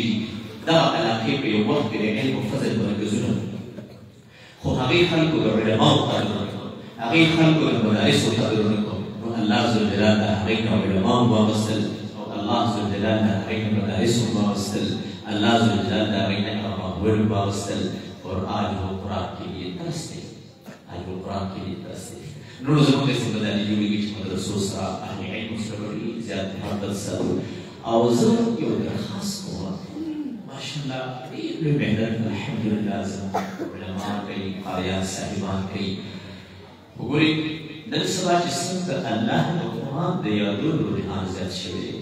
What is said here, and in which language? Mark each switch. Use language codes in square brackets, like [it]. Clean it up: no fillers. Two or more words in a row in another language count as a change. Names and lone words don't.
[ps] دي دا علاقې په یو وخت کې د علم او فضل مرکزونه خو هغې خلکو د علماو قدرونه کوو هغې خلکو د مدارسو قدرونه کوو نو الله ذوالجلال د هغې نه علماو واغوستل او الله ذوالجلال د هغې نه مدارسو واغوستل الله ذوالجلال د هغې نه محول واغوستل [ur] اور آج وہ قرآن کے لیے ترس [ps] دی [ur] آج وہ قرآن کے لیے ترس [ps] دی نو زموږ د استعدادي جوړېږي چې مدرسو سره اهل علم سره ډېر زیات محبت سره او زه یو درخواست کوم ماشاءالله ډېر لوی محنت الحمدلله زموږ علما کوي قاریان صاحبان کوي وګورئ نن سبا چې څنګه الله د قرآن د یادونو رجحان زیات شوی دی.